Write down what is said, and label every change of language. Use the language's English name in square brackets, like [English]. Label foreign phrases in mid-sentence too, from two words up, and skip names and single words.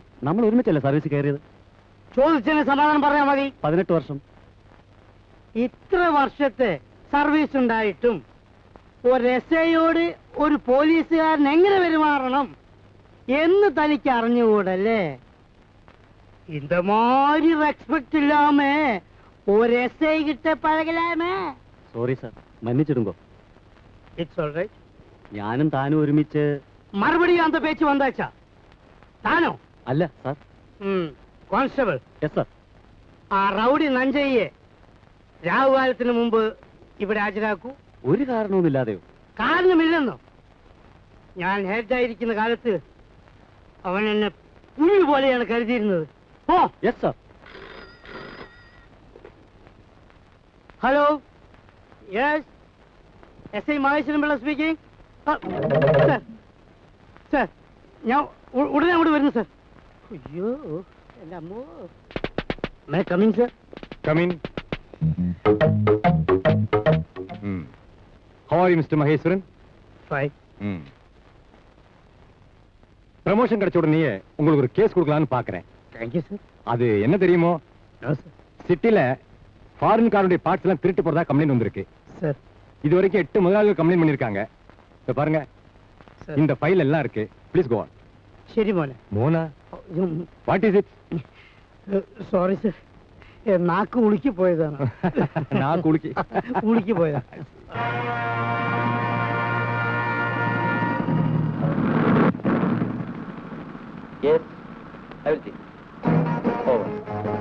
[Malayalam] നമ്മൾ ഒരുമിച്ചല്ലേ സർവീസ് കയറിയത്? ചോദിച്ചതിന് സമാധാനം പറയാൻ മതി. 18 വർഷം. ഇത്ര വർഷത്തെ സർവീസ് ഉണ്ടായിട്ടും ഒരു എസ്ഐയോട് ഒരു പോലീസുകാരൻ എങ്ങനെ പെരുമാറണം എന്ന് തനിക്ക് അറിഞ്ഞുകൂടല്ലേ? [Tamil] இந்த மாதிரி ரெஸ்பெக்ட் இல்லாம ஒரு எஸ்ஐ கிட்ட பழகலாமே. [English] Sorry sir, [Malayalam] മன்னிச்சிடுங்கோ. [English] It's all right. [Malayalam] ഞാനും താനും ഒരുമിച്ച്. [Tamil] மறுபடியும் அந்த பேச்சு வந்தாச்சா? தானோ? [Malayalam] അല്ല സാർ. കോൺസ്റ്റബിൾ. [English] Yes sir. [Malayalam] ആ റൗഡി നഞ്ചയ്യെ രാഹുകാലത്തിന് മുമ്പ് ഇവിടെ ഹാജരാക്കൂ. ഒരു കാരണവുമില്ലാതെയോ? കാരണമില്ലെന്നോ? ഞാൻ ഹെഡായിരിക്കുന്ന കാലത്ത് അവൻ എന്നെ പുഴു പോലെയാണ് കരുതിയിരുന്നത്. ഓ [English] Yes sir. Hello. Yes, SI Maheswaran Pillai speaking. [Malayalam] സാർ സാർ ഞാൻ ഉടനെ അങ്ങോട്ട് വരുന്നു സാർ. അയ്യോ എൻ്റെ അമ്മോ. [English] May coming sir. Come in. How are you, Mr. Maheswaran? Fine. [Tamil] ப்ரமோஷன் கிடைச்ச உடனே உங்களுக்கு ஒரு கேஸ் கொடுக்கலாம்னு பாக்குறேன். [English] Thank you sir. [Tamil] அது என்ன தெரியுமோ, [English] No sir. [Tamil] சிட்டில ஃபாரின் காருடைய பார்ட்ஸ் எல்லாம் திருட்டு போறதா கம்ப்ளைண்ட் வந்திருக்கு. [Malayalam] സാർ [Tamil] இது வரைக்கும் 8 முதலாளிகள் கம்ப்ளைண்ட் பண்ணிருக்காங்க. இத பாருங்க, [Malayalam] സാർ. [Tamil] இந்த ஃபைல் எல்லாம் இருக்கு. [English] Please go on. [Malayalam] ശരി മോനെ. [English] Mona, what is it? Sorry sir, [Malayalam] നാക്ക് ഉളുക്കി പോയതാണ്. [Tamil] நான் குளிக்கி. [Malayalam] ഉളുക്കി പോയതാ. [English] Yes, I will see. Oh.